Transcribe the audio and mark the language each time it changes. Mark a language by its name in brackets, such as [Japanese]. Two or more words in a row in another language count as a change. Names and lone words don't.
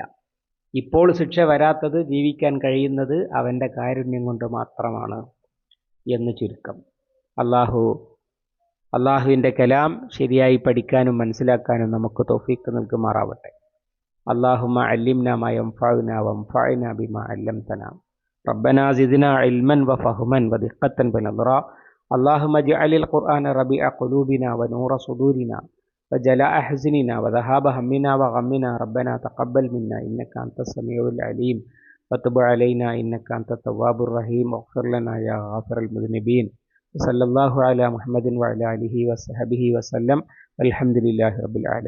[Malayalam] ഇപ്പോൾ ശിക്ഷ വരാത്തത്, ജീവിക്കാൻ കഴിയുന്നത് അവൻ്റെ കാരുണ്യം കൊണ്ട് മാത്രമാണ് എന്ന് ചുരുക്കം. അള്ളാഹുവിൻ്റെ കലാം ശരിയായി പഠിക്കാനും മനസ്സിലാക്കാനും നമുക്ക് തൗഫീഖ് നൽകുമാറാവട്ടെ. [Arabic] اللهم علمنا ما ينفعنا وانفعنا بما علمتنا. ربنا زدنا علما وفهما ودقة ونظرا. اللهم اجعل القرآن ربيع قلوبنا ونور صدورنا وجلاء حزننا وذهاب همنا وغمنا. ربنا تقبل منا إنك أنت السميع العليم وتب علينا إنك أنت التواب الرحيم واغفر لنا يا غافر المذنبين. صلى الله على محمد وعلى آله وصحبه وسلم والحمد لله رب العالمين.